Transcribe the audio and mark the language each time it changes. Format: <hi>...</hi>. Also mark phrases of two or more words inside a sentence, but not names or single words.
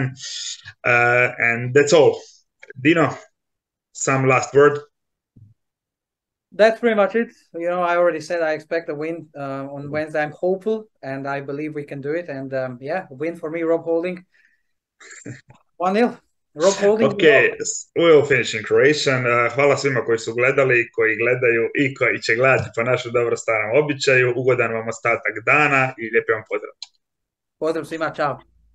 <en>And that's all. Dino, some last word? That's pretty much it. You know, I already said I expect a win on Wednesday. I'm hopeful, and I believe we can do it. And yeah, win for me, Rob Holding. 1-0. Rob Holding. Okay, we'll finish in Croatian.</en> <hr>Hvala svima koji su gledali, koji gledaju i koji će gledati po našem dobro starom običaju. Ugodan vam ostatak dana i lijepi vam pozdrav. Pozdrav svima, čao.</hr>